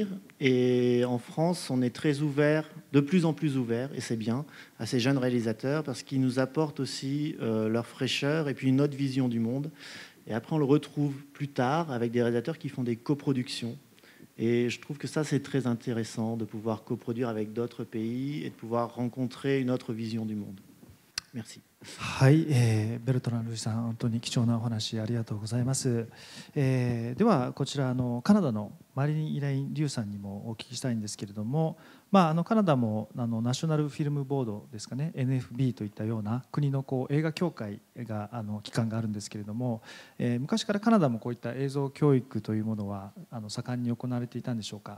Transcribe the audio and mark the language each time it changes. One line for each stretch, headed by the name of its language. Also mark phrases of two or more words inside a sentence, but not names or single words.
French: Et en France, on est très ouvert, de plus en plus ouvert, et c'est bien, à ces jeunes réalisateurs parce qu'ils nous apportent aussi leur fraîcheur et puis une autre vision du monde. Et après, on le retrouve plus tard avec des réalisateurs qui font des coproductions. Et je trouve que ça, c'est très intéressant de pouvoir coproduire avec d'autres pays et de pouvoir rencontrer une autre vision du monde. Merci.
Japanese: はい、ベルトラン・ルイさん、本当に貴重なお話ありがとうございます。ではこちらカナダのマリン・イレイン・リュウさんにもお聞きしたいんですけれども、カナダもナショナルフィルムボードですかね、 NFB といったような国の映画協会が機関があるんですけれども、昔からカナダもこういった映像教育というものは盛んに行われていたんでしょうか。